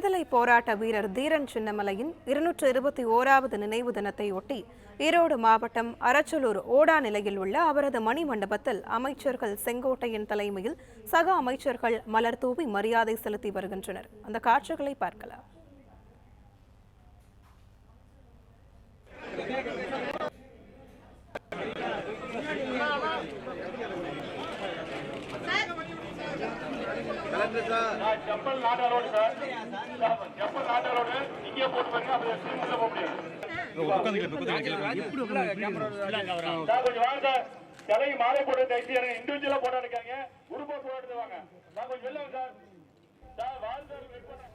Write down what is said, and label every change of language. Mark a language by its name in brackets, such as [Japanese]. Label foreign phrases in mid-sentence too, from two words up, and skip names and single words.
[Tamil] போராட்ட வீரர் தீரன் சின்னமலையின் 221வது நினைவு தினத்தை ஒட்டி ஈரோடு மாவட்டம் அரச்சலூர் ஓடா நிலையில் உள்ள அவரது மணிமண்டபத்தில் அமைச்சர்கள் செங்கோட்டையன் தலைமையில் சக அமைச்சர்கள் மலர் தூவி மரியாதை செலுத்தி வருகின்றனர். அந்த காட்சிகளை பார்க்கலாம். [English] chappal not allowed sir chappal not allowed [Tamil] இங்கே போட்டு பாருங்க அப்படியே ஸ்ட்ரீம்ல போக முடியாது சார் கொஞ்சம் வாங்க சார் தலைக்கு மாலை போட்டு தைச்சி எனக்கு இண்டிவிஜுவலா போட்டா இருக்காங்க குரூப்பா போட்டு வாங்க நான் கொஞ்சம் வெளில சார் சார் வாங்க சார் வெயிட்